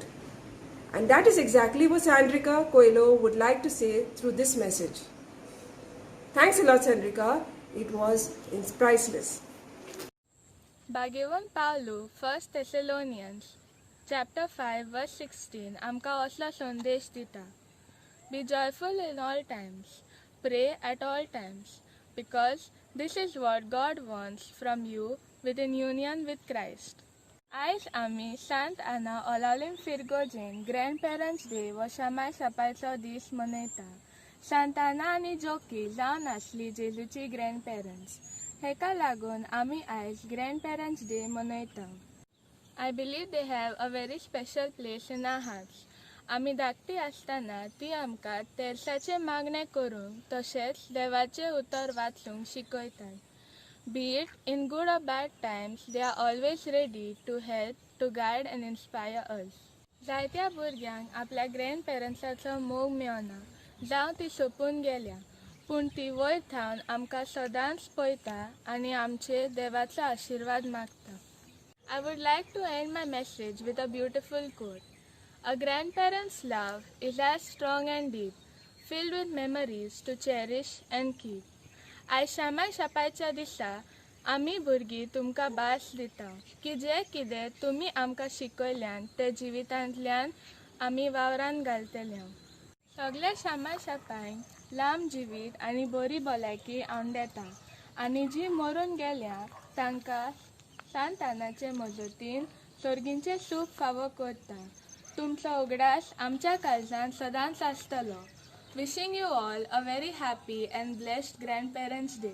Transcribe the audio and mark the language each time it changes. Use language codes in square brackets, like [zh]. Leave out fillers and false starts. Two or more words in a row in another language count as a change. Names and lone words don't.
[en] And that is exactly what Sandrika Coelho would like to say through this message. Thanks a lot, Sandrika. It was priceless. Bhagwan Paulu, 1 Thessalonians, chapter 5, verse 16, [kok] आमकां असलो संदेश दिता. [en] Be joyful in all times, pray at all times, because this is what God wants from you within union with Christ. [kok] आयज आमी सांत आना ओलावलीम फिरगोजेन [en] grandparents day [kok] व शामाय सपायचो दीस मनयता. सांत आना आनी जोकी जावन आसली जेजूची ग्रँडपेरंट्स. हेका लागून आमी आयज [en] grandparents day [kok] मनयता. [en] I believe they have a very special place in our hearts. [kok] आमी धाकटी आसतना ती आमकां तेर्साचे मागणे करूंक तशेंच देवाचे उतर वाचूंक शिकयतात. [en] Be it in good or bad times, they are always ready to help, to guide and inspire us. [kok] जायत्या भुरग्यांक आपल्या ग्रँडपेरंट्साचो मोग मेळना जावं ती सोंपून गेल्या, पूण ती वयर थावन आमकां सदांच पळयता आनी आमचे देवाचो आशिर्वाद मागता. [en] I would like to end my message with a beautiful quote. A grandparent's love is as strong and deep, filled with memories to cherish and keep. [kok] आयज शामाय शापायच्या दिसा आमी भुरगीं तुमकां भास दिता की जें कितें तुमी आमकां शिकयल्यान ते जिवितांतल्यान आमी वावरान घालतल्या. सगल्या शामाय शापांक लांब जिवीत आनी बरी भलायकी आंवडेता आनी जीं मरून गेल्या तांकां सांत आनाचे मजतीन सर्गींचें सूख फावो करता. तुमचो उगडास आमच्या काळजांत सदांच आसतलो. [en] Wishing you all a very happy and blessed Grandparents' Day.